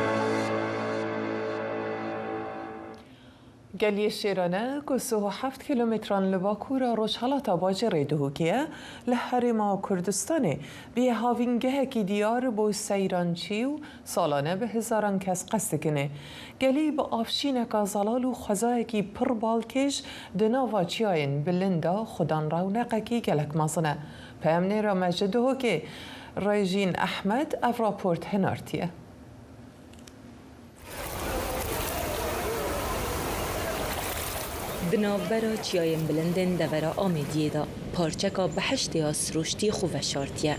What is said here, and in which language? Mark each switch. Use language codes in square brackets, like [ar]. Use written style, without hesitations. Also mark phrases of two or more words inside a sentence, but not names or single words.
[ku] گەلیە شێرانە کو 37 کیلومتران لە باکوورە ڕۆژهەڵاتە باجێڕێ دهوکیە لە هەرێما کوردستانê بێ هاوینگەهێکی دیار بۆ سەیرانچی و ساڵانە بە هزاران کەس قەست دکنێ. گەلی بە ئافشینێکا زەڵال و خەزایەکی پڕ باڵکێش di nava çiyayên bilinda xudan rawneqekî gelek mezin e. Peyamnêra me ji dihokê Rejîn Ehmed ev raport hinartiye. Di navbera çiyayên bilindên devera Amêdiyê de parçeka behiştê siruştî xwe veşartiye.